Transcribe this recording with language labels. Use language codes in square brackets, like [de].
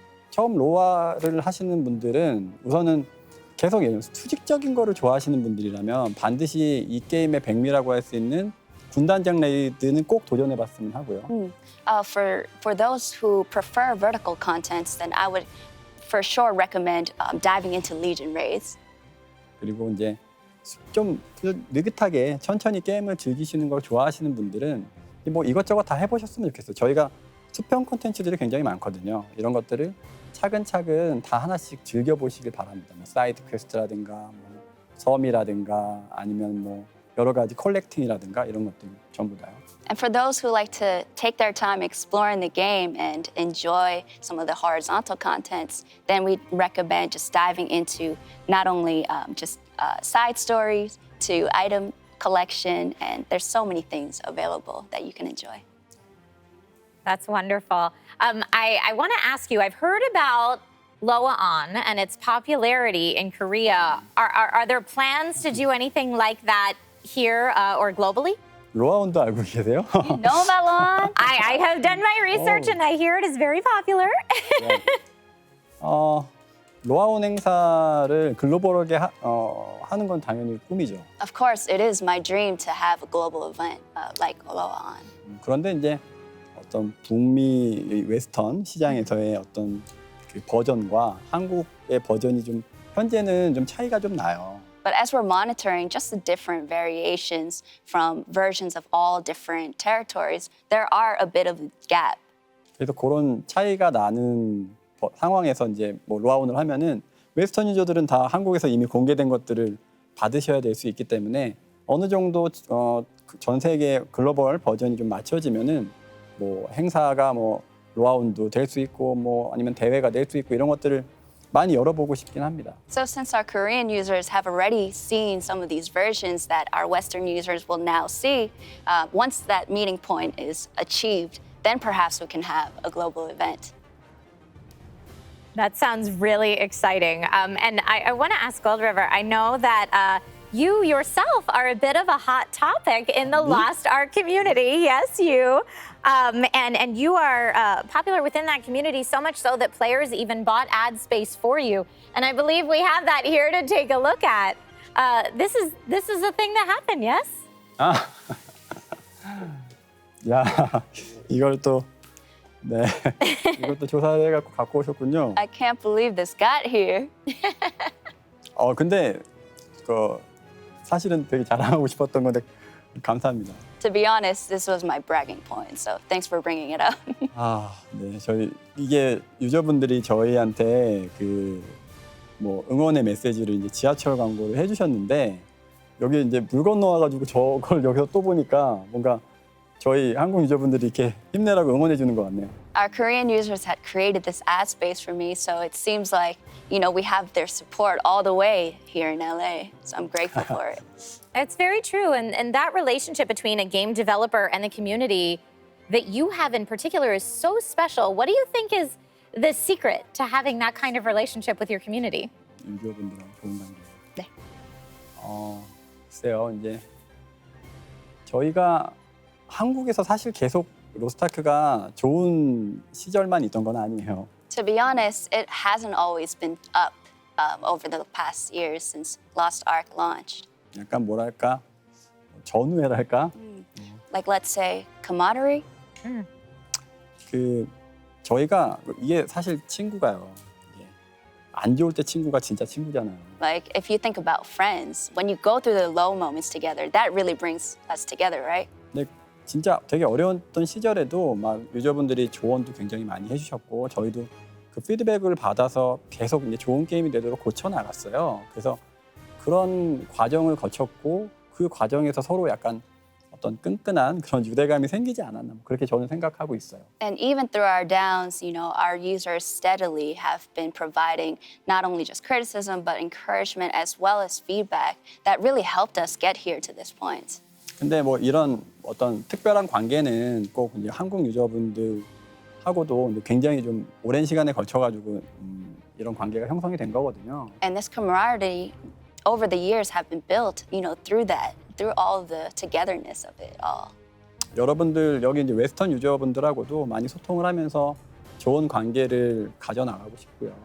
[ko] 처음 로아를 하시는 분들은 우선은 계속 수직적인 거를 좋아하시는 분들이라면 반드시 이 게임의 백미라고 할 수 있는 군단장 레이드는 꼭 도전해봤으면 하고요. [en] For those who prefer vertical contents, then I would for sure recommend diving into Legion raids. [ko] 그리고 이제 좀 느긋하게 천천히 게임을 즐기시는 걸 좋아하시는 분들은 뭐 이것저것 다 해보셨으면 좋겠어요. 저희가 수평 콘텐츠들이 굉장히 많거든요. 이런 것들을 차근차근 다 하나씩 즐겨보시길 바랍니다. 뭐 사이드 퀘스트라든가 뭐 섬이라든가 아니면 뭐 여러 가지 컬렉팅이라든가 이런 것들 전부 다요. [en] And for those who like to take their time exploring the game and enjoy some of the horizontal contents, then we recommend just diving into not only just side stories to item collection, and there's so many things available that you can enjoy. That's wonderful. I want to ask you, I've heard about Loa-on and its popularity in Korea. Are there plans to do anything like that here or globally? [ko] 로아온도 알고 계세요? [en] You know about Lon? I have done my research Oh. and I hear it is very popular. [ko] 네. 로아온 행사를 글로벌하게 하는 건 당연히 꿈이죠. [en] Of course, it is my dream to have a global event like Loa-on. [ko] 그런데 이제 어떤 북미 웨스턴 시장에서의 어떤 그 버전과 한국의 버전이 좀 현재는 좀 차이가 좀 나요. [en] But as we're monitoring just the different variations from versions of all different territories, there are a bit of a gap. [ko] 그래서 그런 차이가 나는 상황에서 이제 뭐 로아온을 하면은 웨스턴 유저들은 다 한국에서 이미 공개된 것들을 받으셔야 될 수 있기 때문에 어느 정도 전 세계 글로벌 버전이 좀 맞춰지면은 뭐 행사가 뭐 로아온도 될 수 있고 뭐 아니면 대회가 될 수 있고 이런 것들을 많이 열어보고 싶긴 합니다. [en] So since our Korean users have already seen some of these versions that our Western users will now see, once that meeting point is achieved, then perhaps we can have a global event. That sounds really exciting. And I want to ask Gold River, I know that you yourself are a bit of a hot topic in the Lost Ark community. Yes, you. And you are popular within that community, so much so that players even bought ad space for you. And I believe we have that here to take a look at. This is a thing that happened, yes? [ko] 아, 야, 이걸 또 네, 이걸 또 조사해갖고 갖고 오셨군요. [en] I can't believe this got here. [ko] 근데 그 사실은 되게 자랑하고 싶었던 건데 감사합니다. [en] To be honest, this was my bragging point, so thanks for bringing it up. [ko] 네, 저희 이게 유저분들이 저희한테 그 뭐 응원의 메시지를 이제 지하철 광고를 해주셨는데 여기 이제 물 건너와가지고 저걸 여기서 또 보니까 뭔가 저희 한국 유저분들이 이렇게 힘내라고 응원해 주는 것 같네요. [en] Our Korean users had created this ad space for me, so it seems like, you know, we have their support all the way here in LA. So I'm grateful for it. It's very true. And that relationship between a game developer and the community that you have in particular is so special. What do you think is the secret to having that kind of relationship with your community? [ko] 유저분들하고 좋은 관계. 네. 글쎄요, 이제 저희가 한국에서 사실 계속 로스트아크가 좋은 시절만 있던 건 아니에요. [en] To be honest, it hasn't always been up over the past years since Lost Ark launched. [ko] 약간 뭐랄까 전우회랄까? [en] Like, let's say, camaraderie. [ko] 그 저희가 이게 사실 친구가요. 이게 안 좋을 때 친구가 진짜 친구잖아요. [en] Like, if you think about friends, when you go through the low moments together, that really brings us together, right? [ko] 근데 진짜 되게 어려웠던 시절에도 막 유저분들이 조언도 굉장히 많이 해주셨고 저희도 그 피드백을 받아서 계속 이제 좋은 게임이 되도록 고쳐 나갔어요. 그래서 그런 과정을 거쳤고 그 과정에서 서로 약간 어떤 끈끈한 그런 유대감이 생기지 않았나 그렇게 저는 생각하고 있어요. [en] And even through our downs, you know, our users steadily have been providing not only just criticism, but encouragement as well as feedback that really helped us get here to this point. [ko] 근데 뭐 이런 어떤 특별한 관계는 꼭 이제 한국 유저분들하고도 굉장히 좀 오랜 시간에 걸쳐가지고 이런 관계가 형성이 된 거거든요. [en] And this camaraderie over the years have been built, you know, through that, through all of the togetherness of it all. [ko] 여러분들 여기 이제 웨스턴 유저분들하고도 많이 소통을 하면서 좋은 관계를 가져나가고 싶고요.